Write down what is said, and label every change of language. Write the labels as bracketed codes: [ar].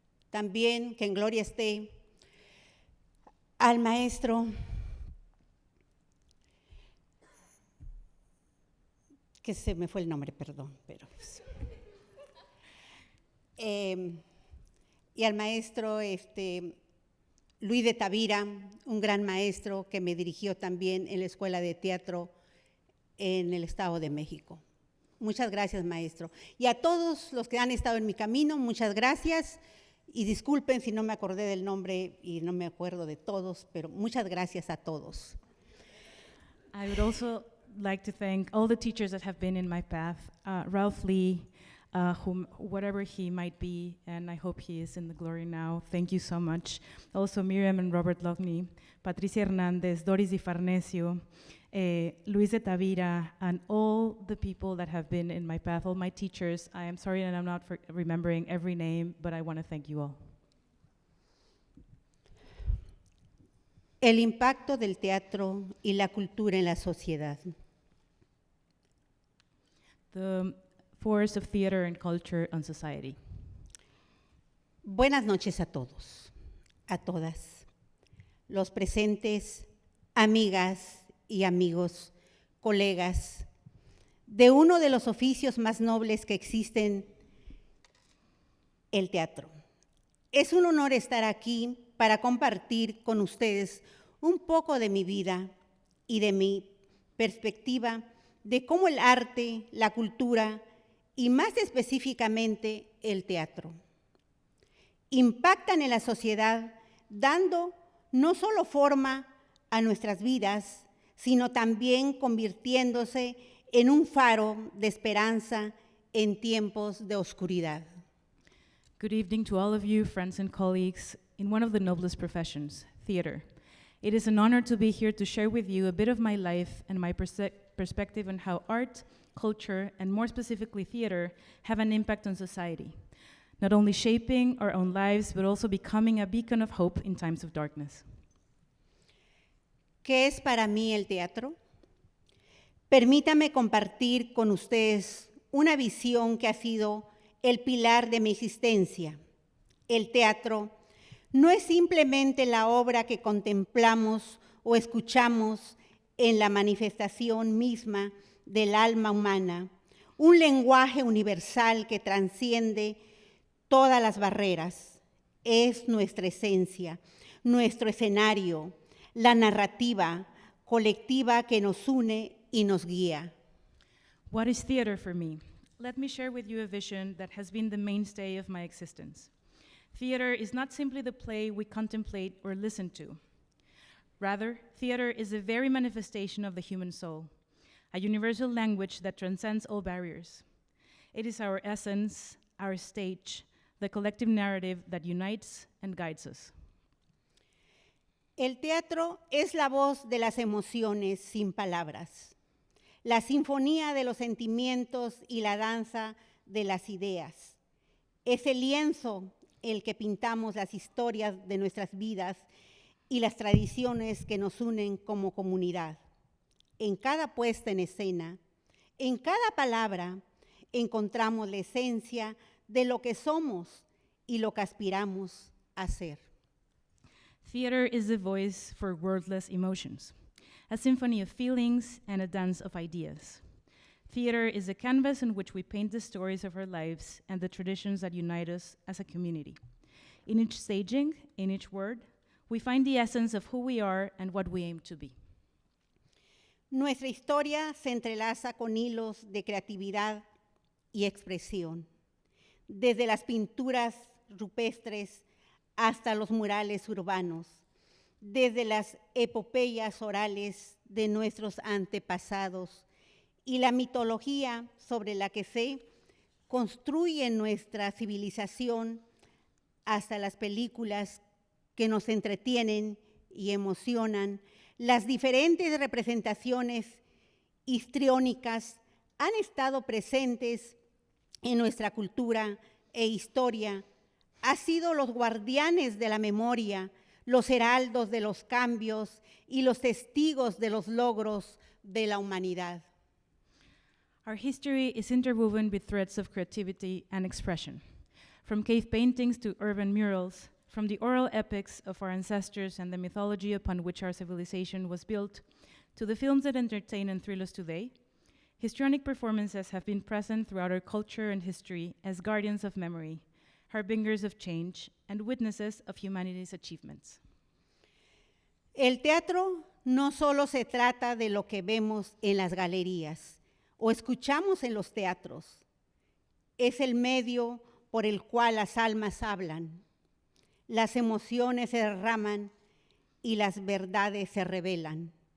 [es] También, que en gloria esté, al maestro que se me fue el nombre, perdón, pero y al maestro Luis de Tavira, un gran maestro que me dirigió también en la Escuela de Teatro en el Estado de México. Muchas gracias, maestro. Y a todos los que han estado en mi camino, muchas gracias. Y disculpen si no me acordé del nombre y no me acuerdo de todos, pero muchas gracias a todos. [en] I would also like to thank all the teachers that have been in my path, Ralph Lee, whatever he might be, and I hope he is in the glory now. Thank you so much. Also Miriam and Robert Loughney, Patricia Hernández, Doris Di Farnesio, Luis de Tavira, and all the people that have been in my path, all my teachers. I am sorry that I'm not remembering every name, but I want to thank you all. [es] El impacto del teatro y la cultura en la sociedad. [en] The force of theater and culture on society. [es] Buenas noches a todos, a todas, los presentes, amigas y amigos, colegas, de uno de los oficios más nobles que existen, el teatro. Es un honor estar aquí para compartir con ustedes un poco de mi vida y de mi perspectiva de cómo el arte, la cultura y más específicamente el teatro impactan en la sociedad, dando no solo forma a nuestras vidas, sino también convirtiéndose en un faro de esperanza en tiempos de oscuridad. [en] Good evening to all of you, friends and colleagues, in one of the noblest professions, theater. It is an honor to be here to share with you a bit of my life and my perspective on how art, culture, and more specifically theater, have an impact on society, not only shaping our own lives, but also becoming a beacon of hope in times of darkness. [es] ¿Qué es para mí el teatro? Permítame compartir con ustedes una visión que ha sido el pilar de mi existencia. El teatro no es simplemente la obra que contemplamos o escuchamos en la manifestación misma del alma humana, un lenguaje universal que trasciende todas las barreras. Es nuestra esencia, nuestro escenario, la narrativa colectiva que nos une y nos guía. [en] What is theater for me? Let me share with you a vision that has been the mainstay of my existence. Theater is not simply the play we contemplate or listen to. Rather, theater is the very manifestation of the human soul, a universal language that transcends all barriers. It is our essence, our stage, the collective narrative that unites and guides us. [es] El teatro es la voz de las emociones sin palabras, la sinfonía de los sentimientos y la danza de las ideas. Es el lienzo el que pintamos las historias de nuestras vidas y las tradiciones que nos unen como comunidad. En cada puesta en escena, en cada palabra, encontramos la esencia de lo que somos y lo que aspiramos a ser. [en] Theater is the voice for wordless emotions, a symphony of feelings and a dance of ideas. Theater is a canvas in which we paint the stories of our lives and the traditions that unite us as a community. In each staging, in each word, we find the essence of who we are and what we aim to be. [es] Nuestra historia se entrelaza con hilos de creatividad y expresión, desde las pinturas rupestres hasta los murales urbanos, desde las epopeyas orales de nuestros antepasados y la mitología sobre la que se construye nuestra civilización, hasta las películas que nos entretienen y emocionan. Las diferentes representaciones histriónicas han estado presentes en nuestra cultura e historia. Han sido los guardianes de la memoria, los heraldos de los cambios y los testigos de los logros de la humanidad. [en] Our history is interwoven with threads of creativity and expression, from cave paintings to urban murals, from the oral epics of our ancestors and the mythology upon which our civilization was built, to the films that entertain and thrill us today. Histrionic performances have been present throughout our culture and history as guardians of memory, harbingers of change, and witnesses of humanity's achievements. [es] El teatro no solo se trata de lo que vemos en las galerías o escuchamos en los teatros. Es el medio por el cual las almas hablan, las emociones se derraman y las verdades se revelan.